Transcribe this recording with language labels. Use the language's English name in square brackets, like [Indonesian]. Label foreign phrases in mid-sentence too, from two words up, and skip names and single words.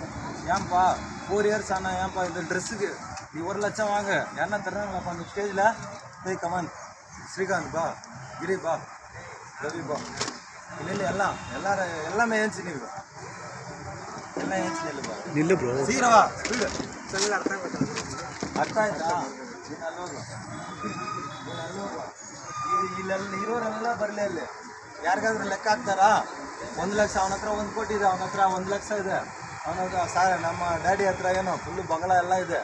[Tamil] ஏன்ப்பா 4 years ஆனால் ஏன்ப்பா இந்த ட்ரெஸ்ஸுக்கு நீ 1 லட்சம் வாங்க, யாருன்னா தர்றாங்களாப்பா அந்த ஸ்டேஜில்? ஏய் கமான், ஸ்ரீகாந்த் பா, கிரி பா, ரவி பா, இல்லை எல்லாமே ஏஞ்சி நில்லுப்பா, எல்லாம் ஏஞ்சி நில்லுப்பா, நில்லு ப்ரோ. சீக்கிரவா ஸ்பீடு சொல்லி [Kannada] ಅರ್ಥ ಆಯ್ತಾ? ನೀನು ಅಲ್ಲೋಗು, ಇದು ಇರೋರೆಲ್ಲ ಬರಲೇ ಅಲ್ಲಿ. ಯಾರಿಗಾದ್ರೂ ಲೆಕ್ಕ ಹಾಕ್ತಾರಾ? 1 ಲಕ್ಷ ಅವನ ಹತ್ರ 1 ಕೋಟಿ ಇದೆ, ಅವನ ಹತ್ರ 1 ಲಕ್ಷ ಇದೆ, ಅವನ ಹತ್ರ ನಮ್ಮ ಡ್ಯಾಡಿ ಹತ್ರ ಏನೋ [English] full bungalow [Kannada] ಎಲ್ಲ ಇದೆ.